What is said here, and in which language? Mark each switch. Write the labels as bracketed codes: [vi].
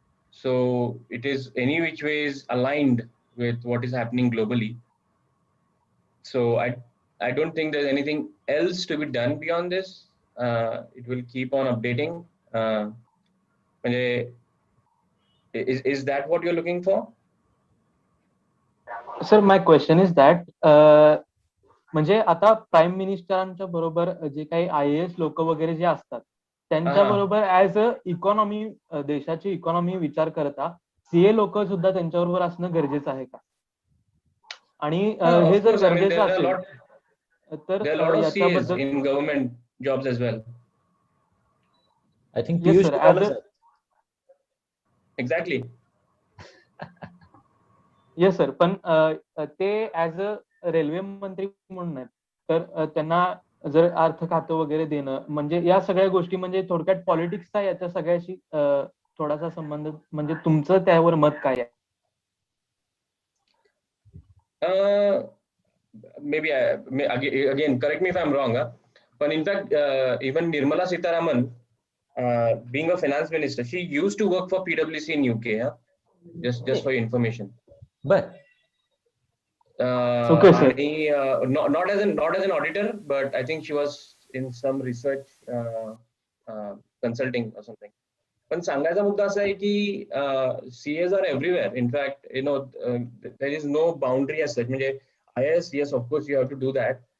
[en] So it is any which ways aligned with what is happening globally. So I don't think there's anything else to be done beyond this. It will keep on updating. Is that what you're looking for? Sir, my question is that [mr] म्हणजे आता prime मिनिस्टरांच्या बरोबर जे काही IAS लोक वगैरे जे असतात त्यांच्या बरोबर ऍज अ इकॉनॉमी, देशाची इकॉनॉमी विचार करता CA लोक सुद्धा त्यांच्याबरोबर असणं गरजेचं आहे का? आणि हे जर गरजेचं असेल तर याच्याबद्दल [en] In government jobs as well. I think Piyush exactly. [mr] Yes sir, पण ते ऍज अ रेल्वे मंत्री म्हणून नाही, तर त्यांना जर अर्थ खातं वगैरे देणं, म्हणजे या सगळ्या गोष्टी, म्हणजे थोडक्यात पॉलिटिक्सचा याच्या सगळ्याशी थोडासा संबंध, म्हणजे तुमचं त्यावर मत काय आहे? [en] Maybe again, correct me if I'm wrong, but in fact, even Nirmala Sitharaman, being a finance minister, she used to work for PwC in UK. Just for your information. But okay, sir. Not as an auditor, but I think she was in some research consulting or something. [mr] पण सांगायचा मुद्दा असा आहे की [en] CAs are everywhere. In fact, there is no boundary as such. म्हणजे IAS, yes, of course you have to do that.